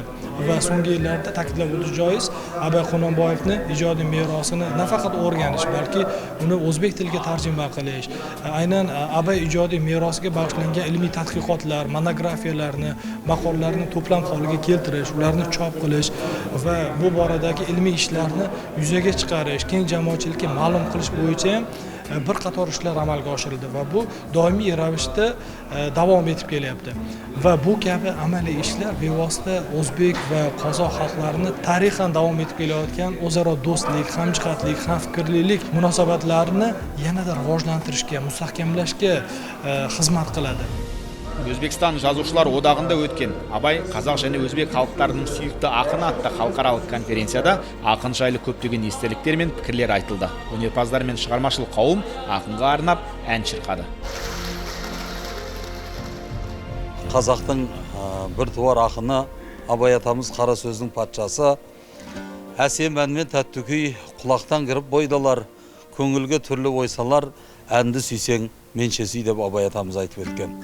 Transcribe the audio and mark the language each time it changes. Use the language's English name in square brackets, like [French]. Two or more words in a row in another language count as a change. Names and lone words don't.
[Uzbek] Va so'nggi yillarda ta'kidlab o'tish joiz, Abay Qononboyevni ijodiy merosini nafaqat o'rganish, balki uni o'zbek tiliga tarjima qilish, aynan Abay ijodiy merosiga bag'ishlangan ilmiy tadqiqotlar, monografiyalarni, maqolalarni to'plam holiga keltirish, ularni chop qilish va bu boradagi ilmiy ishlarni yuzaga chiqarish, keng jamoatchilikka ma'lum qilish bo'yicha ham bir qator ishlar amalga oshirildi va bu doimiy ravishda davom etib kelyapti. Va bu kabi amaliy ishlar bevosita o'zbek va qozoq xalqlarini tarixan davom etib kelayotgan o'zaro do'stlik, hamjihatlik, hamfikrlilik munosabatlarini yanada rivojlantirishga, mustahkamlashga xizmat qiladi. [Kazakh] Өзбекстан жазушылар одағында өткен Абай қазақ және өзбек халықтарының сүйікті ақыны атты халықаралық конференцияда ақын жайлы көптеген естеліктер мен пікірлер айтылды. Өнерпаздар мен шығармашыл қауым ақынға арнап ән шырқады. Қазақтың бір туар ақыны Абай атамыз қара сөздің патшасы, әсем ән мен тәтті күй құлақтан кіріп бойдалар, көңілге түрлі ойсалар, әнді сүйсең менше сүй деп Абай атамыз айтып өткен.